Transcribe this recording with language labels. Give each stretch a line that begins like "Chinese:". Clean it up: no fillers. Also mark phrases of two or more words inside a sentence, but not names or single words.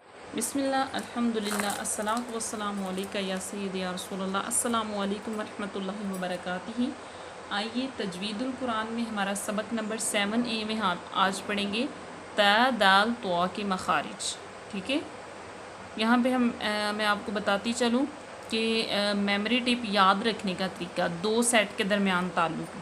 Arabic: بسم الله الحمد لله الصلاة والسلام عليك يا سيدي يا رسول الله السلام عليكم ورحمة الله وبركاته.
Hindi: आइए तजवीदुल कुरान में हमारा सबक नंबर 7A में हम आज पढ़ेंगे ता दाल तवा के मखारिज। ठीक है, यहाँ पे मैं आपको बताती चलूँ कि
English: memory tip
Hindi: याद रखने का तरीका, दो सेट के दरमियान ताल्लुक़।